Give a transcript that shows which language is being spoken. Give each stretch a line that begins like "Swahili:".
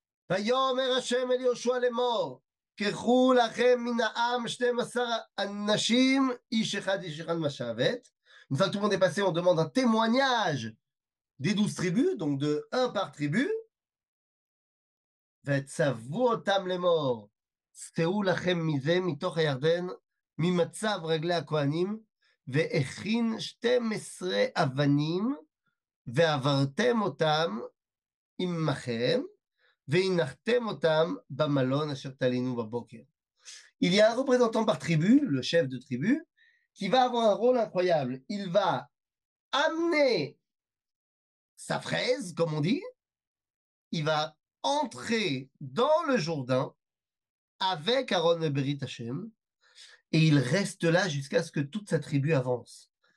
Hebrew: ויאמר השם אל יהושע לאמור, קחו לכם מן העם 12 אנשים, איש אחד משבת.
French: Une fois que tout le monde est passé, on demande un témoignage des 12 tribus, donc de 1 par tribu.
Hebrew: ותצוו אותם לאמור, שאו לכם מזה מתוך הירדן, ממצב רגלי הכהנים, והכין 12 אבנים, ועברתם אותם עמכם, והנחתם אותם במלון אשר תלינו בבוקר.
French: Il y a un représentant par tribu, le chef de tribu, qui va avoir un rôle incroyable. Il va amener sa fraise, comme on dit, il va entrer dans le Jourdain avec Aaron et Berit Hashem, et il reste là jusqu'à ce que toute sa tribu avance.